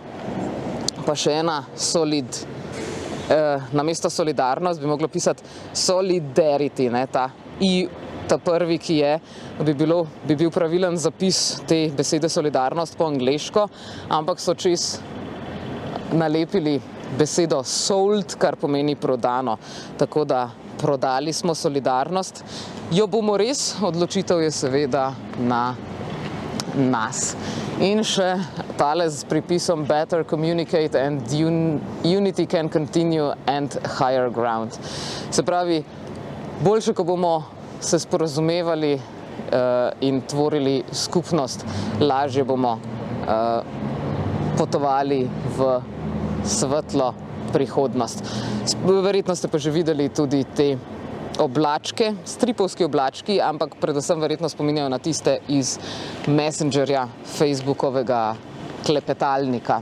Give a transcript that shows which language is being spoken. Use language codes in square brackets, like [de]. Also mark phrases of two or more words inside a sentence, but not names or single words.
[sl] Pa še ena namesto solidarnost bi moglo pisati solidarity, ne, ta prvi, ki je, bi bil pravilen zapis te besede solidarnost po angleško, ampak so čez nalepili besedo sold, kar pomeni prodano. Tako da prodali smo solidarnost. Jo bomo res? Odločitev je seveda na nas. In še tale s pripisom [en] better communicate and unity can continue and higher ground. [sl] Se pravi, boljše, ko bomo se sporazumevali in tvorili skupnost, lažje bomo potovali v svetlo prihodnost. Verjetno ste pa že videli tudi te oblačke, stripovski oblački, ampak predvsem verjetno spominjajo na tiste iz Messengerja, Facebookovega klepetalnika.